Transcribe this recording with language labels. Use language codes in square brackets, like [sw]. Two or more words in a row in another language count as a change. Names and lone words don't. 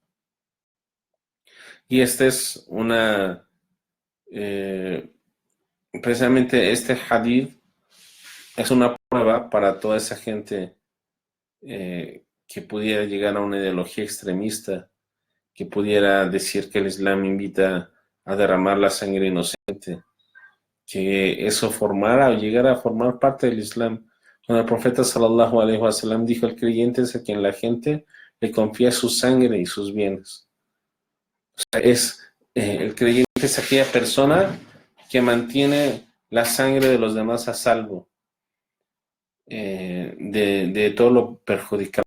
[es] Y esta es precisamente este hadith es una prueba para toda esa gente que pudiera llegar a una ideología extremista, que pudiera decir que el Islam invita a derramar la sangre inocente, que eso formara o llegara a formar parte del Islam. Cuando el profeta [ar] صلى الله عليه وسلم [es] dijo, el creyente es a quien la gente le confía su sangre y sus bienes. O sea, el creyente es aquella persona que mantiene la sangre de los demás a salvo de todo lo perjudicable.